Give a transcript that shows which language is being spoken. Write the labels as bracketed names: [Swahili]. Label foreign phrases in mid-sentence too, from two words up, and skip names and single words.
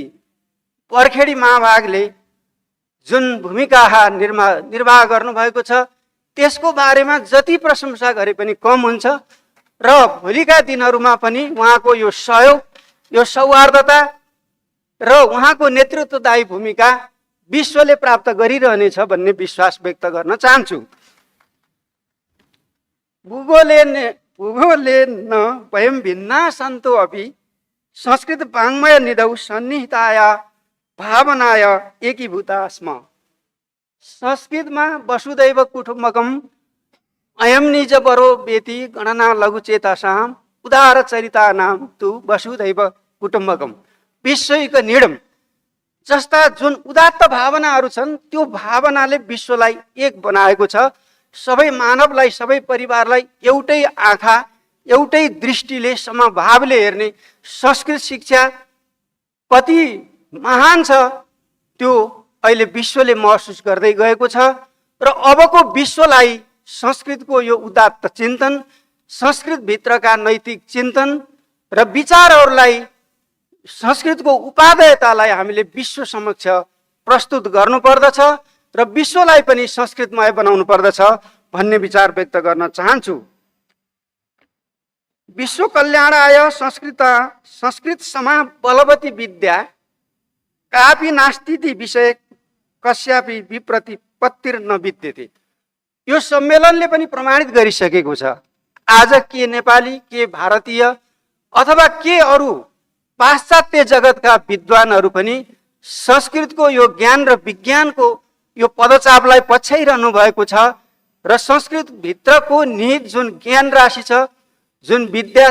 [Nepali] बर्खेडी महाभागले जुन भूमिका निर्वाह गर्नुभएको छ त्यसको बारेमा जति प्रशंसा गरे पनि कम हुन्छ र भोलिका दिनहरूमा पनि उहाँको यो सहयोग, यो सौहार्दता र उहाँको नेतृत्वदायी भूमिका विश्वले प्राप्त गरिरहनेछ भन्ने विश्वास व्यक्त गर्न चाहन्छु। [Sanskrit] भूगोलेन वयं भिन्ना सन्तो अपि संस्कृत वाङ्मय निधौ सन्निहिताया भावनाय एकीभूता स्म। संस्कृतमा वसुदैव कुटुम्बकम अयं निज बरो बेति गणना लघुचेतासाम उदार चरितानाम तु वसुदैव कुटुम्बकम विश्वैक निडम। [Nepali] जस्ता जुन उदात्त भावनाहरू छन् त्यो भावनाले विश्वलाई एक बनाएको छ। सबै मानवलाई, सबै परिवारलाई एउटै आँखा, एउटै दृष्टिले, समभावले हेर्ने संस्कृत शिक्षा कति महान छ त्यो अहिले विश्वले महसुस गर्दै गएको छ। र अबको विश्वलाई संस्कृतको यो उदात्त चिन्तन, संस्कृत भित्रका नैतिक चिन्तन र विचारहरूलाई, संस्कृतको उपादेयतालाई हामीले विश्व समक्ष प्रस्तुत गर्नुपर्दछ र विश्वलाई पनि संस्कृतमय बनाउनु पर्दछ भन्ने विचार व्यक्त गर्न चाहन्छु। [Sanskrit] विश्व कल्याणाय संस्कृत समा बलवती विद्या कापि नास्तीति विषय कस्यापि विप्रतिपत्तिर न विद्यते। [Nepali] यो सम्मेलनले पनि प्रमाणित गरिसकेको छ। आज के नेपाली, के भारतीय अथवा के अरू पाश्चात्य जगतका विद्वानहरू पनि संस्कृतको यो ज्ञान र विज्ञानको यो पदचापलाई पछ्याइरहनु भएको छ र संस्कृतभित्रको निहित जुन ज्ञान राशि छ, जुन विद्या